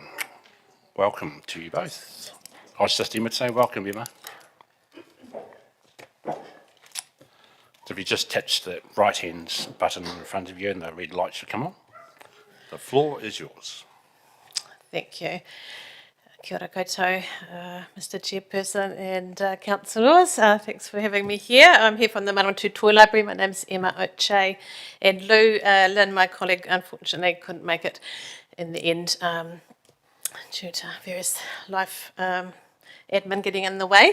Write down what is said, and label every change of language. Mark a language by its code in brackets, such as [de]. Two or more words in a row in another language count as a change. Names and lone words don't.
[en] Welcome to you both. I was just Emma to say welcome, Emma. So if you just touch the right-hand button in front of you and the red light should come on. The floor is yours. Thank you. [mi] Kia ora koutou, [en] Mr Chairperson and councillors. Thanks for having me here. I'm here from the Manawatu Toy Library. My name's Emma O'Shea, and Lou Lynn, my colleague, unfortunately couldn't make it in the end due to various life admin getting in the way.